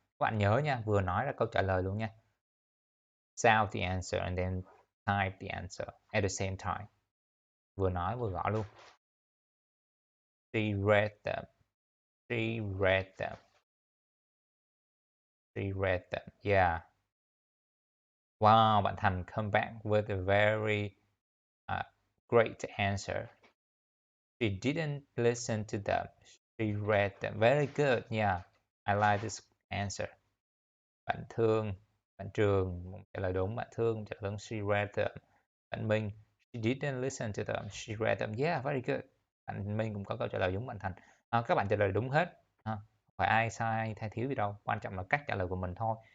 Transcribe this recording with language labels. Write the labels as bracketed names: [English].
[Vietnamese] Các bạn nhớ nha, vừa nói là câu trả lời luôn nha. [English] Shout the answer and then type the answer at the same time. [Vietnamese] Vừa nói vừa gõ luôn. [English] She read them. She read them. She read them. Yeah. Wow, bạn Thành come back with a very great answer. She didn't listen to them. She read them. Very good. Yeah, I like this answer. [Vietnamese] Bạn Trường trả lời đúng. Bạn Thương trả lời đúng. [English] She read them. Bạn Minh, she didn't listen to them. She read them. Yeah, very good. [Vietnamese] Bạn Minh cũng có câu trả lời giống bạn Thành. Các bạn trả lời đúng hết. Không phải ai sai hay thiếu gì đâu. Quan trọng là cách trả lời của mình thôi.